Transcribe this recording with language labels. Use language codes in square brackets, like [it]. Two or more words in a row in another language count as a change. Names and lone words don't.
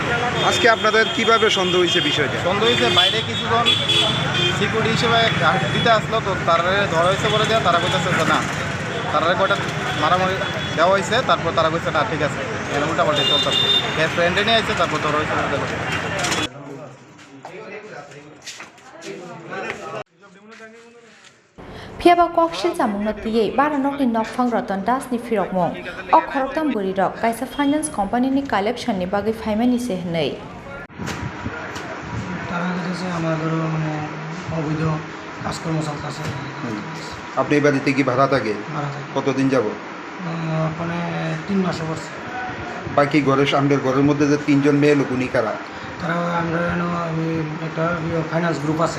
[bn] আজকে আপনাদের কিভাবে সন্দেহ হয়েছে বিষয়টা সন্দেহ হয়েছে বাইরে কিছুজন সিকিউরিটি হিসেবে দিতে আসলো তো তারা ধরা হয়েছে বলে দেওয়া তারা কইতেছে যে না তারা কয়টা মারামারি দেওয়া হয়েছে তারপর তারা কইছে না ঠিক আছে এর উল্টা পাল্টে চলতেছে ফ্রেন্ডে নিয়ে আসছে তারপর ধরা হয়েছে [trp] Phiaba kokshil samungno tiye bara nokni nokphang Ratan Das ni firokmung o khoroktam buri rok kaisa [en] finance company [trp] ni collection ni bagi phaimani se hnei [bn] তারা কাছে আমাদের মানে অবৈধ কাজকর্ম চলতেছে আপনি এই বাড়িতে কি ভাড়া থাকে কতদিন যাব মানে 3 মাস হচ্ছে বাকি ঘরের সামনের ঘরের মধ্যে যে 3 জন মেয়ে লোক উনি কারা তারা আমরা একটা [en] finance group [bn] আছে